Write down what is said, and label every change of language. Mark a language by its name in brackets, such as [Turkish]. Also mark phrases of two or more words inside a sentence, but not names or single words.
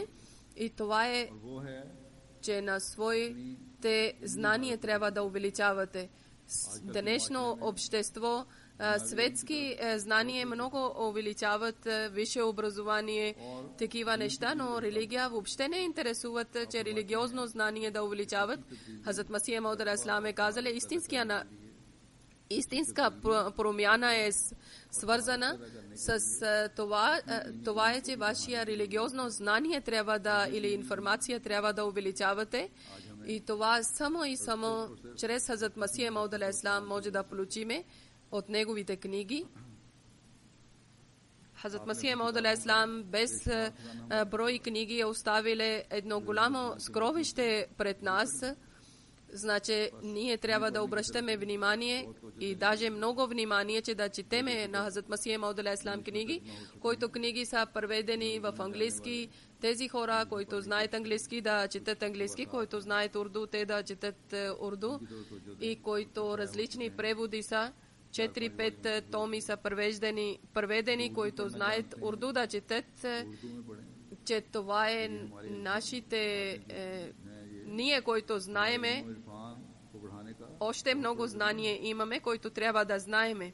[Bulgarian] И това е, че на своите знания трябва да увеличавате. Днешно общество, светски знания много увеличават, висше образование, такива неща, но религия въобще не интересуват, че религиозно знание да увеличават. Хазрат Масих Мауд [Arabic] عليه السلام [Bulgarian] е казал, истинска промяна е свързана с това е, че вашия религиозно знание трябва да, или информация трябва да увеличавате. И това само и само чрез Хазрат Масих Мауд [Arabic] عليه السلام [Bulgarian] може да получиме от неговите книги. Хазрат Масих Мауд [Arabic] عليه السلام [Bulgarian] без брой книги е оставили едно голямо скровище пред нас. Значи, ние трябва да обръщаме внимание и даже много внимание, че да четеме на Хазрат Масих Мауд [Arabic] عليه السلام [Bulgarian] книги, които книги са преведени в английски. Тези хора, които знаят английски, да четат английски, които знаят урду, те да четат урду, и които различни преводи са, 4-5 томи са преведени, които знаят урду да четат, че това е нашите ние, които знаеме, още много знание имаме, които трябва да знаеме.